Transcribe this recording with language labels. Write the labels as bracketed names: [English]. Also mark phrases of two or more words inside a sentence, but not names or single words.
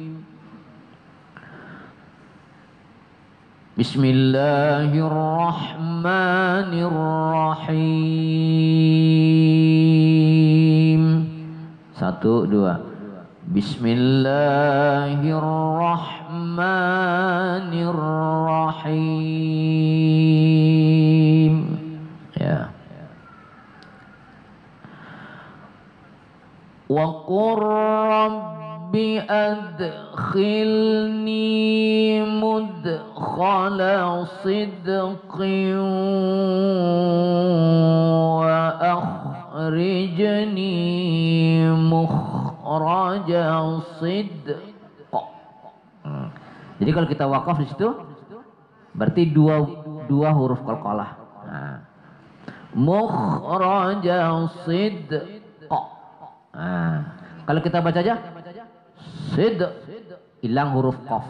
[Arabic] Bismillahirrahmanirrahim. 1 2. Bismillahirrahmanirrahim. Ya. وقل رب أدخلني مدخل صدق وأخرجني مخرج صدق. [Indonesian] Jadi kalau kita wakaf di situ berarti dua huruf qalqalah. [Arabic] مخرج صدق. [Indonesian] Kalau kita baca aja sidq, hilang huruf qaf.